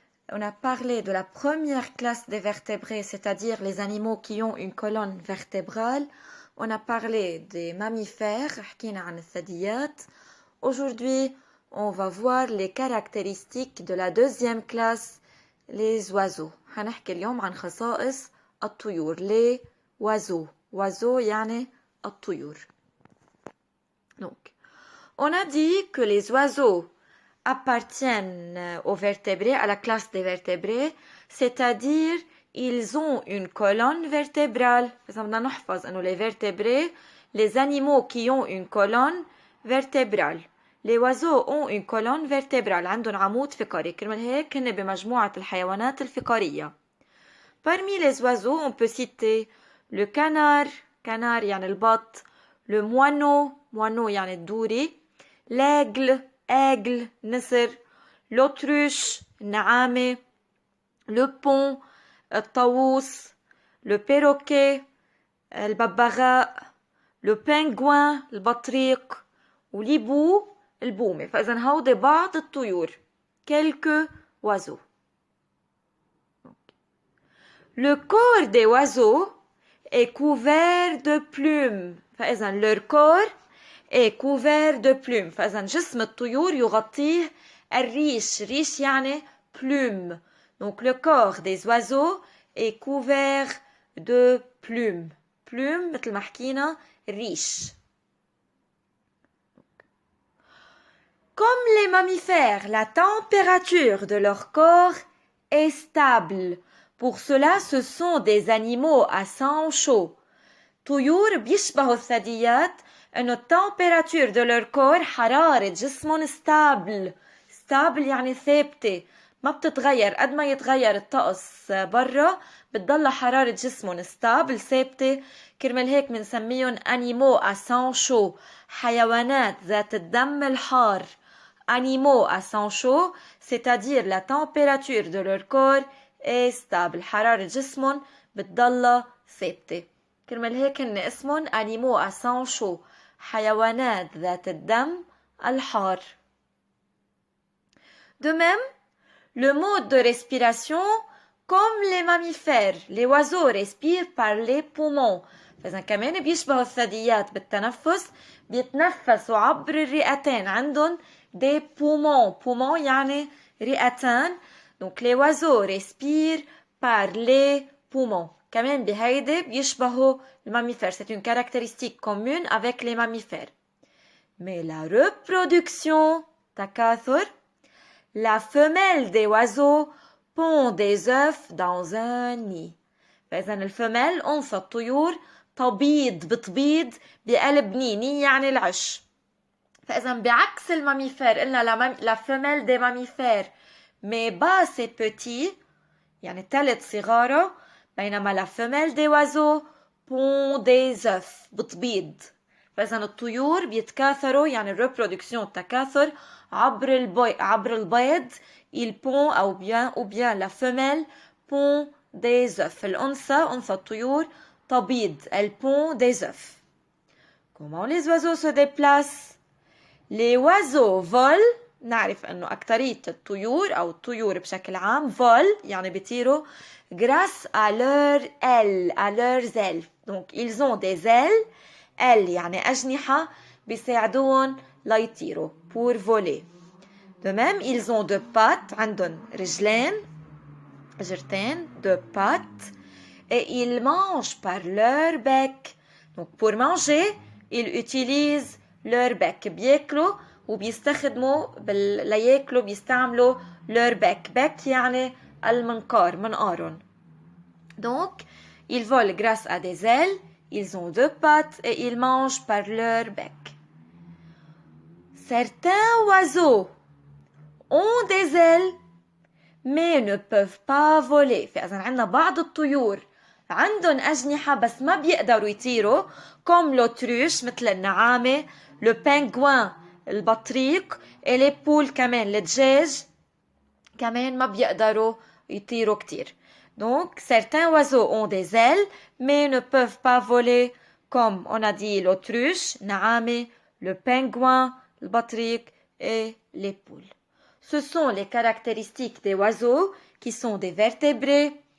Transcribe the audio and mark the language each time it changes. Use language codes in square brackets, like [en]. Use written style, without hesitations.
[fr] On a parlé de la première classe des vertébrés, c'est-à-dire les animaux qui ont une colonne vertébrale. On a parlé des mammifères, [ar] حكينا عن الثدييات. [fr] Aujourd'hui, on va voir les caractéristiques de la deuxième classe, les oiseaux. [ar] هنحكي اليوم عن خصائص الطيور. [fr] Les oiseaux. Oiseaux [ar] يعني الطيور. [fr] Donc, on a dit que les oiseaux appartiennent aux vertébrés, à la classe des vertébrés, c'est-à-dire ils ont une colonne vertébrale. Les vertébrés, les animaux qui ont une colonne vertébrale. Les oiseaux ont une colonne vertébrale. [ar] عندهم عمود فقري. كرمال هيك هن بمجموعة الحيوانات الفقارية. [fr] Parmi les oiseaux, on peut citer le canard, canard [ar] يعني البط, [fr] le moineau, moineau [ar] يعني الدوري, [fr] l'aigle, aigle, [ar] نسر, [fr] l'autruche, [ar] النعامة, [fr] le pont, [ar] الطاووس, [fr] le perroquet, [ar] الببغاء, [fr] le pingouin, [ar] البطريق, والهيبو, البومة. فإذا هودي بعض الطيور. [fr] Quelques oiseaux. Le corps des oiseaux est couvert de plumes. [ar] فإذا [fr] leur corps est couvert de plumes. [ar] فإذا جسم الطيور يغطيه الريش. ريش يعني [fr] plume. Donc le corps des oiseaux est couvert de plumes. Plume [ar] مثل ما حكينا ريش. [fr] Comme les mammifères, la température de leur corps est stable. Pour cela, ce sont des animaux à sang chaud. [ar] طيور بيشبهوا الثدييات إنه التمبيراتور [fr] de leur corps [ar] حرارة جسمهم [fr] stable. stable [ar] يعني ثابتة ما بتتغير. قد ما يتغير الطقس برا بتضل حرارة جسمهم [fr] stable [ar] ثابتة. كرمال هيك منسميهم [fr] animaux à sang chaud. [ar] حيوانات ذات الدم الحار. [fr] Animaux à sang chaud, c'est-à-dire la température de leur corps est stable. [ar] حرارة جسمهم بتضل ثابتة. كرمال هيك هن اسمهم [fr] animaux à sang chaud. [ar] حيوانات ذات الدم الحار. [fr] De même, le mode de respiration, comme les mammifères, les oiseaux respirent par les poumons. [ar] فإذا كمان بيشبهوا الثدييات بالتنفس بيتنفسوا عبر الرئتين. عندهم [fr] des poumons. Poumons [ar] يعني رئتان. [fr] Donc les oiseaux respirent par les poumons. [ar] كمان بهيدي بيشبهوا الماميفères. [fr] C'est une caractéristique commune avec les mammifères. Mais la reproduction, [ar] تكاثر, [fr] la femelle des oiseaux pond des œufs dans un nid. [ar] فإذا الفمل أنثى الطيور تبيض بتبيض بقلب ني يعني العش. فإذا بعكس الماميفير قلنا [fr] la femelle des mammifères mais bas c'est petit [ar] يعني ثلاث صغارة. بينما [fr] la femelle des oiseaux pond des œufs [ar] بتبيض. فإذا الطيور بيتكاثروا يعني [fr] reproduction [ar] التكاثر عبر البيض. [fr] il pond ou bien la femelle pond des œufs. [ar] أنثى الطيور تبيض. [fr] elle pond des œufs. Comment les oiseaux se déplacent? Les oiseaux volent. [ar] نعرف أنه أكترية الطيور أو الطيور بشكل عام vol يعني بيطيروا [fr] grâce à leurs ailes. Donc ils ont des ailes. ailes [ar] يعني أجنحة بيساعدون ليطيروا [fr] pour voler. De même ils ont deux pattes. [ar] عندهم رجلين جرتين [fr] deux pattes. Et ils mangent par leur bec. Donc pour manger ils utilisent leur bec. [ar] بياكلوا وبيستخدموا لياكلوا بيستعملوا [fr] leur bec. bec [ar] يعني المنقار منقارهم. [fr] Donc ils volent grâce à des ailes. Ils ont deux pattes et ils mangent par leur bec. Certains oiseaux ont des ailes mais ne peuvent pas voler. [ar] فإذا عندنا بعض الطيور عندهم أجنحة بس ما بيقدروا يطيروا. [fr] comme l'autruche [ar] مثل النعامة, [fr] le pingouin [ar] البطريق, [fr] et les poules [ar] كمان الدجاج كمان ما بيقدروا يطيروا كتير. [fr] Donc certains oiseaux ont des ailes mais ne peuvent pas voler comme on a dit l'autruche, [ar] نعامة, [fr] le pingouin, le batrique et les poules. Ce sont les caractéristiques des oiseaux qui sont des vertébrés.